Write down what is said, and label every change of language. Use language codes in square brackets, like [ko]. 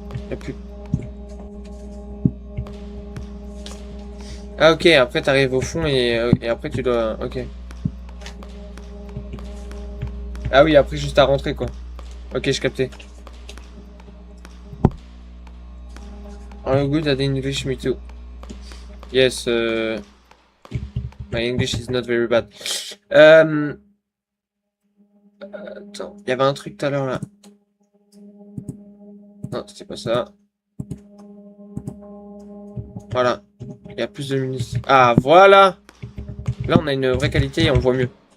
[fr] Y'a plus... Ah ok, après t'arrives au fond et après tu dois... Ok. Ah oui, après juste à rentrer quoi. Ok, je captais. [en] Oh good at English, me too. Yes, my English is not very bad. [fr] Attends, il y avait un truc tout à l'heure là. Non, c'est pas ça. Voilà. Il y a plus de luminosité. Ah, voilà! Là, on a une vraie qualité et on voit mieux.